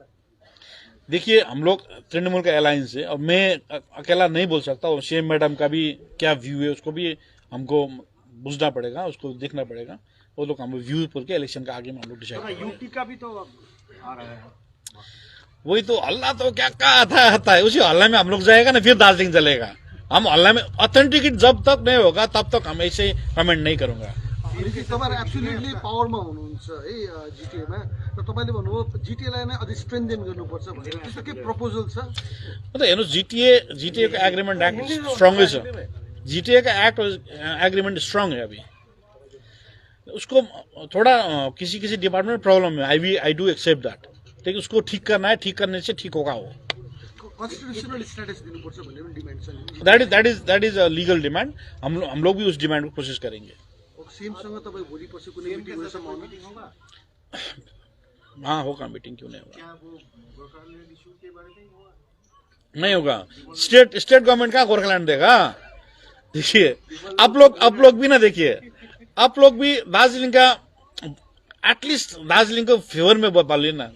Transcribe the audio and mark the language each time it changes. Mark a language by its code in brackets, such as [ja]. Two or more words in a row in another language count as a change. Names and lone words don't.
[hi] देखिए हम लोग तृणमूल का अलायंस है, और मैं अकेला नहीं बोल सकता, और [en] CM madam [hi] का भी क्या व्यू है उसको भी हमको बुझना पड़ेगा, उसको देखना पड़ेगा। वो लोग हम व्यू पर के इलेक्शन का आगे में हम लोग डिसाइड करेंगे। यूटी का भी तो आ रहा है, वही तो हल्ला तो क्या आता है, उसी हल्ला में हम लोग जाएगा ना, फिर दार्जिलिंग चलेगा। हम [en] ऑनलाइन में ऑथेंटिकेट [hi] जब तक नहीं होगा तब तक हम ऐसे कमेंट नहीं करूंगा। [ne] तपाईहरु [en] absolutely power [ne] हुनुहुन्छ है जिटिएमा र तपाईले भन्नुभयो जिटिएलाई नै अझै स्ट्रेन्थेन गर्नुपर्छ भनेर त्यस्तो के प्रपोजल छ? [hi] मतलब हेर्नुहोस् जीटीए का एग्रीमेंट एक्ट स्ट्रांग है। जीटीए का एक्ट एग्रीमेंट स्ट्रांग है। अभी उसको थोड़ा किसी किसी डिपार्टमेंट में प्रॉब्लम है। [en] I do accept that, [hi] लेकिन उसको ठीक करना है, ठीक करने से ठीक होगा वो। [en] constitutional status [ne] दिनुपर्छ भन्ने पनि डिमान्ड छ। [en] That is a legal demand. [hi] हम लोग भी उस डिमांड को कोशिश करेंगे। [ne] सीएमसँग तपाईँ भोलि पर्सि कुनै मिटिङ हुने सम्भावना? [hi] हाँ होगा, मीटिंग क्यों नहीं होगा? नहीं होगा। [en] state government [hi] का गोरखालैंड देगा? देखिए आप लोग भी ना, देखिए आप लोग भी दार्जिलिंग का एटलीस्ट दार्जिलिंग को फेवर में बोलिए ना।